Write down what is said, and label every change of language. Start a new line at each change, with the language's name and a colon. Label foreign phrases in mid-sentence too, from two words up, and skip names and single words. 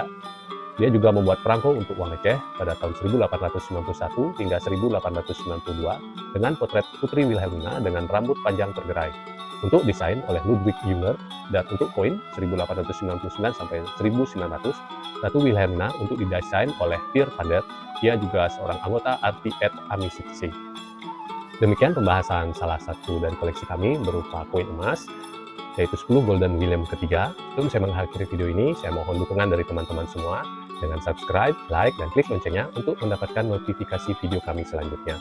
Indonesian: Dia juga membuat perangko untuk uang receh pada tahun 1891 hingga 1892 dengan potret Putri Wilhelmina dengan rambut panjang tergerai, untuk desain oleh Ludwig Junger, dan untuk koin 1899 sampai 1900, Ratu Wilhelmina untuk didesain oleh Pierre van der. Ia juga seorang anggota Arti et Amicitia. Demikian pembahasan salah satu dari koleksi kami berupa koin emas, yaitu 10 Gulden Willem ketiga. Sebelum saya mengakhiri video ini, saya mohon dukungan dari teman-teman semua dengan subscribe, like, dan klik loncengnya untuk mendapatkan notifikasi video kami selanjutnya.